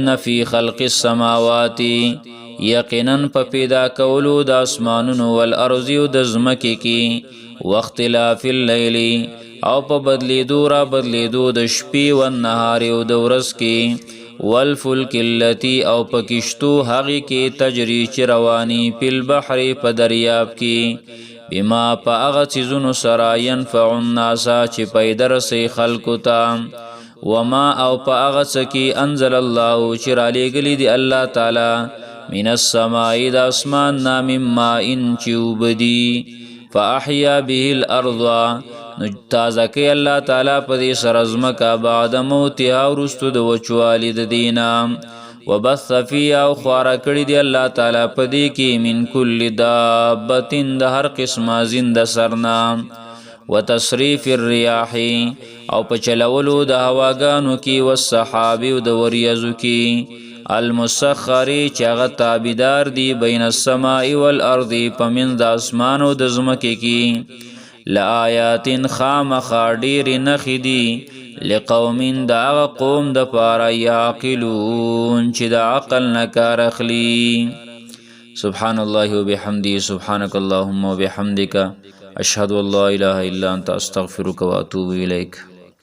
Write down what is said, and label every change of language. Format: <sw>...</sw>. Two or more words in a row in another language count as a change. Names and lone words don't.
<ar>فی خلق السماوات</ar> <ps>یقینا په پیدا کولو د اسمانونو والارض او د زمکه کې</ps> <ar>واختلاف الليل</ar> <ps>او په بدلیدو را بدلیدو د شپې و نهار او د ورځ کې</ps> <ar>والفلک التي</ar> <ps>او په کشتو هغې کې تجری چې رواني په البحر په دریاب کې بما په هغه څیزونو سره</ps> <ar>ينفع الناس</ar> <ps>چې پیدا رسي خلکو ته وما او په هغه څه کې</ps> <ar>انزل الله</ar> <ps>چې رالیږلي دي الله تعالی</ps> <ar>من السماء</ar> <ps>د اسمان نه</ps> <ar>من ماء</ar> <ps>چې اوبه دي</ps> <ar>فاحیا به الارض</ar> <ps>نو تازه کوي الله تعالی په دې سره ځمکه</ps> <ar>بعد موتها</ar> <ps>وروستو د وچوالي د دینه</ps> <ar>وبث فيها</ar> <ps>او خواره کړي دی الله تعالی په دې کې</ps> <ar>من کل دابه</ar> <ps>د هر قسمه زنده سرنا</ps> <ar>وتصریف الرياح</ar> <ps>او په چلولو د هواګانو کې والسحاب او د وریځو کې المسخری چې هغه تابعدار دی</ps> <ar>بین السماء والارض</ar> <ps>په منځ د اسمان او د ځمکې کې لآیات خامخا ډېرې نښې دي لقوم د هغه قوم دپاره یعقلون چې د عقل نه کار اخلي</ps> <ar>سبحان الله وبحمده سبحانك اللهم وبحمدك اشهد ان لا اله الا انت استغفرك واتوب اليك.</ar>